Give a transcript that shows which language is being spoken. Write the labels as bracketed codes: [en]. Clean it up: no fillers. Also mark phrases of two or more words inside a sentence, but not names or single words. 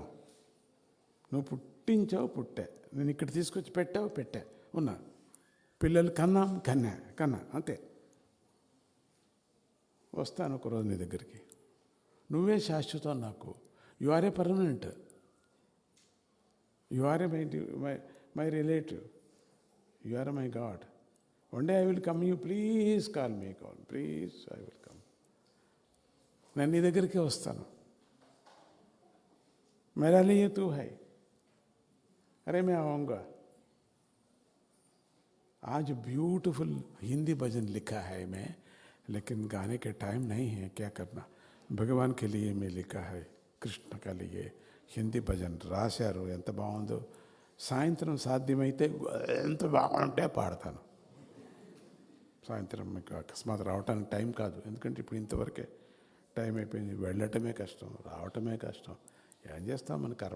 [te] నువ్వు పుట్టించావు, పుట్టా. నేను ఇక్కడ తీసుకొచ్చి పెట్టా ఉన్నా. పిల్లలు కన్నా అంతే. వస్తాను ఒకరోజు నీ దగ్గరికి. నువ్వే శాశ్వతం నాకు. [en] You are a permanent. You are a my relative. You are my God. One day I will come. You please call me. Please, I will come. [te] నేను నీ దగ్గరికి వస్తాను. [hi] मेरा लिए तू है, अरे मैं आऊँगा. आज ब्यूटीफुल हिंदी भजन लिखा है मैं, लेकिन गाने के टाइम नहीं है. क्या करना? भगवान के लिए मैं लिखा है, కృష్ణ के लिए [te] హిందీ భజన్ రాశారు. ఎంత బాగుందో. సాయంత్రం సాధ్యమైతే ఎంత బాగుంటే పాడతాను. సాయంత్రం మీకు అకస్మాత్ రావడానికి టైం కాదు, ఎందుకంటే ఇప్పుడు ఇంతవరకే టైం అయిపోయింది. వెళ్ళటమే కష్టం, రావటమే కష్టం. ఏం చేస్తాం? మన కర్మ.